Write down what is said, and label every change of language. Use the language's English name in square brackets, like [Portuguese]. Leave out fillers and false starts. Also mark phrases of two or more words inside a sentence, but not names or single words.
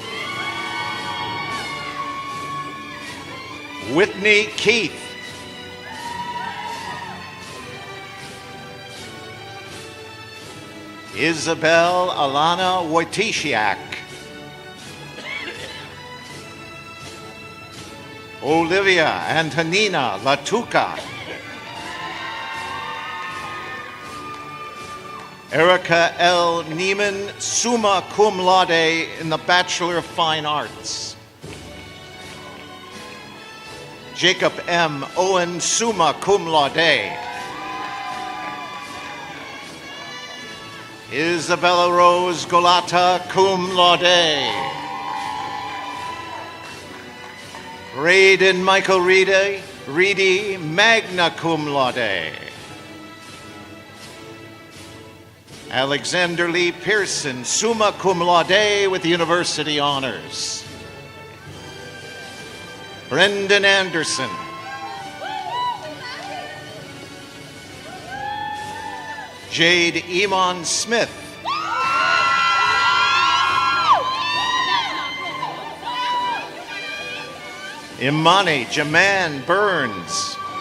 [English] Whitney Keith. Isabel Alana Wojtisiak. Olivia Antonina Latuca. Erica L. Neiman, [Latin] summa cum laude [English] in the Bachelor of Fine Arts. Jacob M. Owen, [Latin] summa cum laude. [English] Isabella Rose Golata, [Latin] cum laude. [English] Braden Michael Reedy, [Latin] magna cum laude. [English] Alexander Lee Pearson, [Latin] summa cum laude [English] with University Honors. Brendan Anderson. Jade Iman Smith. Imani Jaman Burns.